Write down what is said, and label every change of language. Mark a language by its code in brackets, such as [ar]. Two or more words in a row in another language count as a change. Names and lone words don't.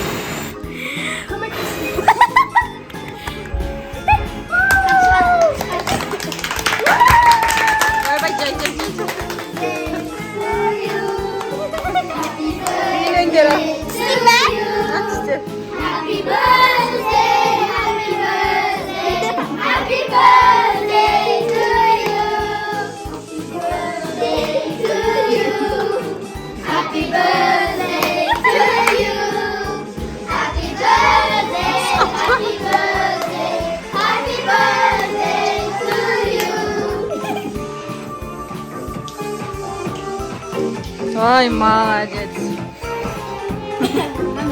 [kk] Бай-бай, жай-жай. Үйінен кері. Істейін бе? Істе. [en] Happy birthday, happy birthday, happy birthday to you. Happy birthday to you. Happy birthday, happy birthday, happy birthday to you. [ru] Ой, молодец.